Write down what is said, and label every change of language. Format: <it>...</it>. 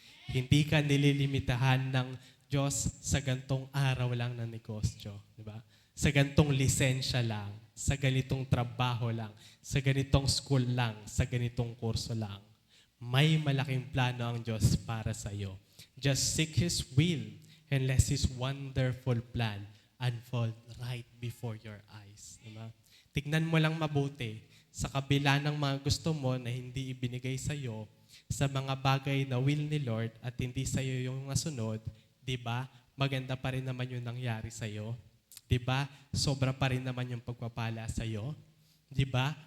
<tl>Hindi ka nililimitahan ng Diyos sa gantong araw lang ng negosyo. Diba? Sa gantong lisensya lang, sa ganitong trabaho lang, sa ganitong school lang, sa ganitong kurso lang. May malaking plano ang Diyos para sa iyo.</tl> <en>Just seek His will and let His wonderful plan unfold right before your eyes.</en> <tl>Diba? Tignan mo lang mabuti sa kabila ng mga gusto mo na hindi ibinigay sa iyo, sa mga bagay na will ni Lord at hindi sa iyo yung nasunod, di ba? Maganda pa rin naman yung nangyari sa iyo. Di ba? Sobra pa rin naman yung pagpapala sa iyo. Di ba?</tl>